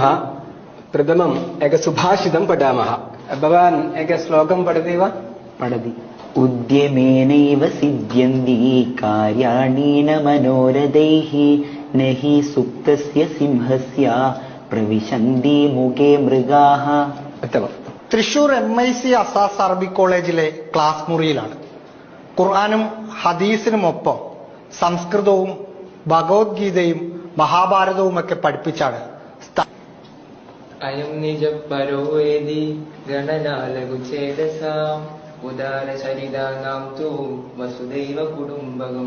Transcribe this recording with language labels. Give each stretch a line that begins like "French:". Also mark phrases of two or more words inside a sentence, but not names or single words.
Sanskrit: प्रथमम् एकसुभाषितं पठामः. भवान् एकश्लोकं पठति वा? पठति. उद्यमेनैव सिद्ध्यन्ति कार्याणि न मनोरथैः न हि सुप्तस्य सिंहस्य പ്രവിശന്തി മുഖേ മൃഗാഹ.
Malayalam: തൃശൂർ MIC അസാസ് അറബിക് കോളേജിലെ ക്ലാസ് മുറിയിലാണ്. ഖുർആനും ഹദീസിനുമൊപ്പം സംസ്കൃതവും ഭഗവത്ഗീതയും മഹാഭാരതവുമൊക്കെ പഠിപ്പിച്ചാണ്
Sanskrit: അയം നിജപരോ വേദി ഗണനാലകുചേതസാം ഉദാരചരിതാനാം തു വസുദൈവ കുടുംബകം.